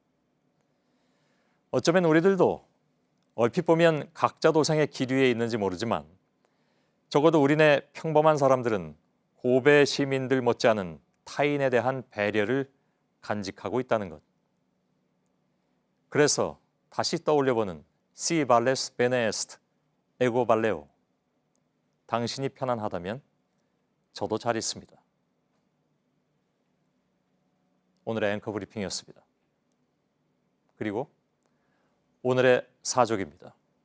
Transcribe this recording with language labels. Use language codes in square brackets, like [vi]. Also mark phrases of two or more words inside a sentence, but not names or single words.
[ko] 어쩌면 우리들도 얼핏 보면 각자 도생의 길 위에 있는지 모르지만 적어도 우리네 평범한 사람들은 고베 시민들 못지않은 타인에 대한 배려를 간직하고 있다는 것. 그래서 다시 떠올려보는 [la] Si vales bene est, ego valleo. [ko] 당신이 편안하다면 저도 잘 있습니다. 오늘의 앵커 브리핑이었습니다. 그리고 오늘의 사족입니다.